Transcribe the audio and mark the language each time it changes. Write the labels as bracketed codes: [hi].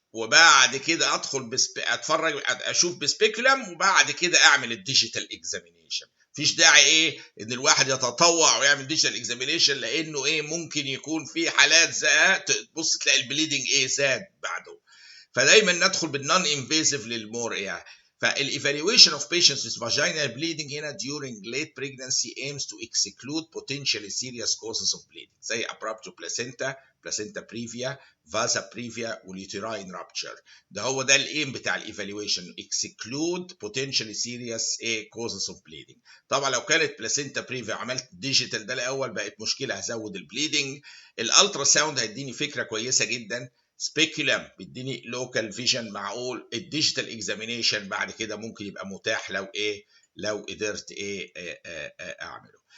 [ar] وبعد كده ادخل اتفرج اشوف بسبيكولم، وبعد كده اعمل الديجيتال اكزامينيشن. مفيش داعي ان الواحد يتطوع ويعمل ديجيتال اكزامينيشن، لانه ممكن يكون في حالات تبص تلاقي البليدنج زاد بعده. [en] فدايما ندخل بالنون انفيزيف للمور فالايفالويشن اوف patients with vaginal bleeding هنا during late pregnancy aims to exclude potentially serious causes of bleeding زي abruptio placenta, placenta previa, vasa previa والuterine rupture. ده الايم بتاع الايفالويشن، exclude potentially serious causes of bleeding. [ar] طبعا لو كانت placenta previa عملت ديجيتال ده الاول بقت مشكله، هزود البليدنج. الالترا ساوند هيديني فكره كويسه جدا، سبيكولم بيديني لوكال فيجن معقول، الديجيتال اكزامينيشن بعد كده ممكن يبقى متاح لو قدرت اعمله.